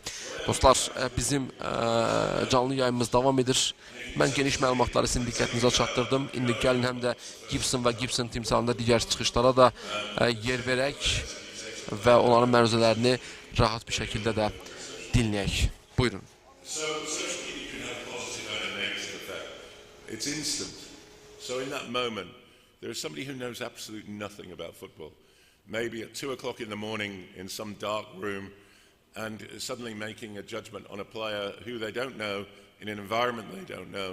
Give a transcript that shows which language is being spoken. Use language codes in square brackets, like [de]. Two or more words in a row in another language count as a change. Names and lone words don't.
[az] Dostlar, bizim canlı yayımımız davam edir. Mən geniş məlumatları sizin diqqətinizə çatdırdım. İndi gəlin həm də Gibson və Gibson timsalında digər çıxışlara da yer verək və onların məruzələrini rahat bir şəkildə də dinləyək. Buyurun. [en] It's instant. So in that moment, there is somebody who knows absolutely nothing about football. Maybe at 2 o'clock in the morning in some dark room and suddenly making a judgment on a player who they don't know in an environment they don't know.